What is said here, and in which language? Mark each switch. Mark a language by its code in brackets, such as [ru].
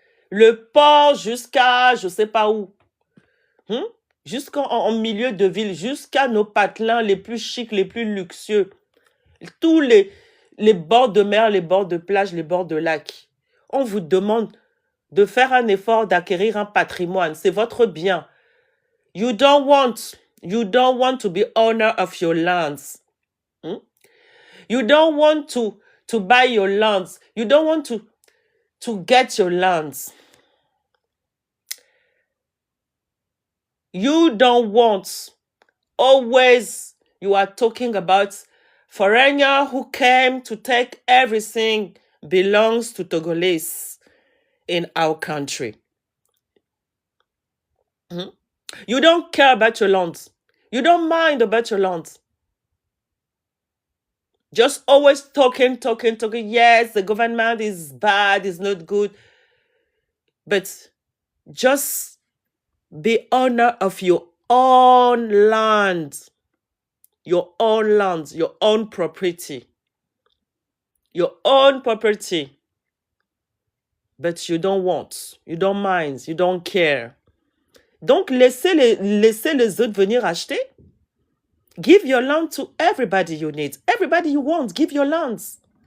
[fr] Le port jusqu'à je ne sais pas où. Jusqu'en milieu de ville, jusqu'à nos patelins les plus chics, les plus luxueux. Tous les bords de mer, les bords de plage, les bords de lac. On vous demande de faire un effort d'acquérir un patrimoine. C'est votre bien. [en] You don't want to be owner of your lands. You don't want to buy your lands. You don't want to get your lands. You don't want. Always you are talking about foreigner who came to take everything belongs to Togolese in our country. You don't care about your land. You don't mind about your land. Just always talking. Yes, the government is bad, is not good. But just be owner of your own land. Your own land, your own property. Your own property. But you don't want, you don't mind, you don't care. [fr] Donc, laissez les autres venir acheter. [en] Give your land to everybody you need. Everybody you want, give your lands.